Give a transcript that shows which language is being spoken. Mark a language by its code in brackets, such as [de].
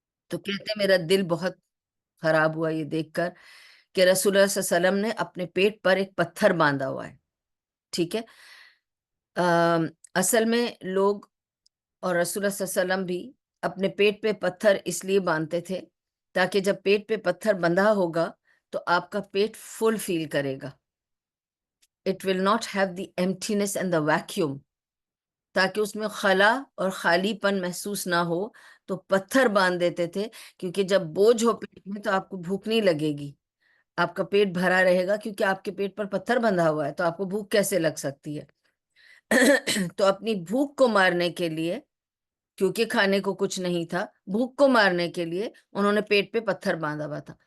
[ur] تو کہتے میرا دل بہت خراب ہوا یہ دیکھ کر کہ رسول اللہ صلی اللہ علیہ وسلم نے اپنے پیٹ پر ایک پتھر باندھا ہوا ہے. ٹھیک ہے، اصل میں لوگ اور رسول اللہ صلی اللہ علیہ وسلم بھی اپنے پیٹ پہ پتھر اس لیے باندھتے تھے تاکہ جب پیٹ پہ پتھر بندھا ہوگا تو آپ کا پیٹ فل فیل کرے گا. [en] It will not have the emptiness and the vacuum. [ur] تاکہ اس میں خلا اور خالی پن محسوس نہ ہو تو پتھر باندھ دیتے تھے، کیونکہ جب بوجھ ہو پیٹ میں تو آپ کو بھوک نہیں لگے گی، آپ کا پیٹ بھرا رہے گا، کیونکہ آپ کے پیٹ پر پتھر بندھا ہوا ہے تو آپ کو بھوک کیسے لگ سکتی ہے. تو اپنی بھوک کو مارنے کے لیے، کیونکہ کھانے کو کچھ نہیں تھا، بھوک کو مارنے کے لیے انہوں نے پیٹ پہ پتھر باندھا ہوا تھا.